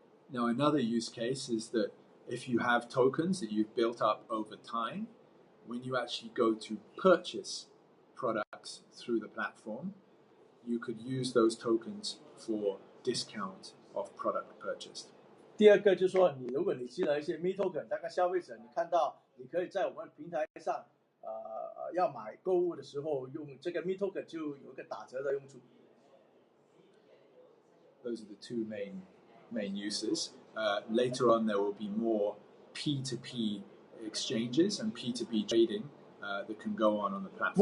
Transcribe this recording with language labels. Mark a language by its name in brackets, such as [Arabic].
[English] Now another use case is that if you have tokens that you've built up over time, when you actually go to purchase products through the platform, you could use those tokens for discount of product purchased. [Chinese] 第二个就是说，如果你积了一些 Me Token， 大概消费者你看到，你可以在我们平台上，要买购物的时候用这个 Me Token 就有一个打折的用处。 [English] Those are the two main uses. Later on, there will be more P2P exchanges and P2P trading that can go on the platform.